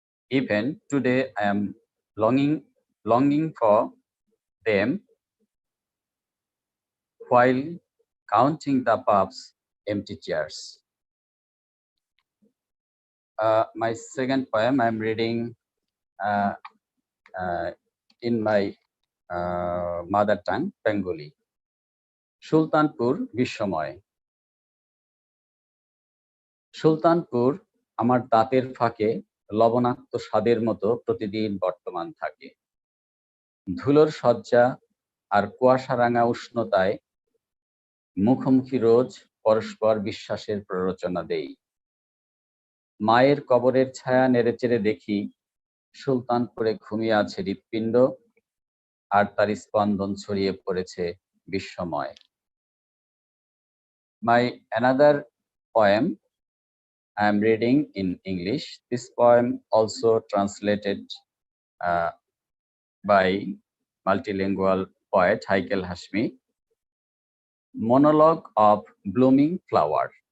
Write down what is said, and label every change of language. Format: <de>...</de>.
<en>Even today, I am longing for them while counting the pub's empty chairs. My second poem I'm reading uh, in my mother tongue, Bengali.</en> <bn>Sultanpur বিশ্বময়। Sultanpur আমার দাঁতের ফাঁকে লবণাক্ত স্বাদের মতো প্রতিদিন বর্তমান থাকে। ধুলোর শয্যা আর কুয়াশারাঙা উষ্ণতায় মুখোমুখি রোজ পরস্পর বিশ্বাসের প্ররোচনা দেই। মায়ের কবরের ছায়া নেড়েচেড়ে দেখি সুলতানপুরে ঘুমিয়ে আছে হৃৎপিণ্ড, আর তার স্পন্দন ছড়িয়ে পড়েছে বিশ্বময়।</bn> <en>My another poem I am reading in English. This poem also translated by multilingual poet Haikel Hashmi. Monologue of Blooming Flower.</en>